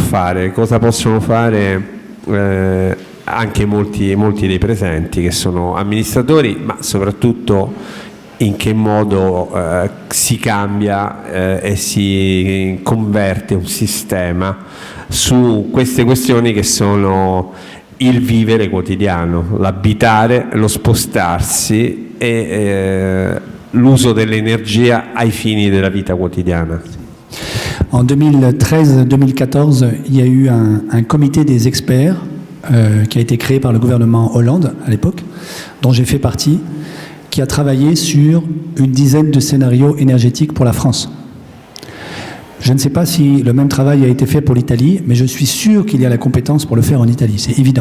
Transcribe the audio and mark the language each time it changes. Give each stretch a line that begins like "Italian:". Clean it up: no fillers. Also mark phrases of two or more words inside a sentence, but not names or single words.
Italian: fare, cosa possono fare anche molti dei presenti che sono amministratori, ma soprattutto in che modo si cambia e si converte un sistema su queste questioni che sono il vivere quotidiano, l'abitare, lo spostarsi e l'uso dell'energia ai fini della vita quotidiana.
French: En 2013-2014, il y a eu un comité des experts qui a été créé par le gouvernement Hollande à l'époque, dont j'ai fait partie, qui a travaillé sur une dizaine de scénarios énergétiques pour la France. Je ne sais pas si le même travail a été fait pour l'Italie, mais je suis sûr qu'il y a la compétence pour le faire en Italie, c'est évident.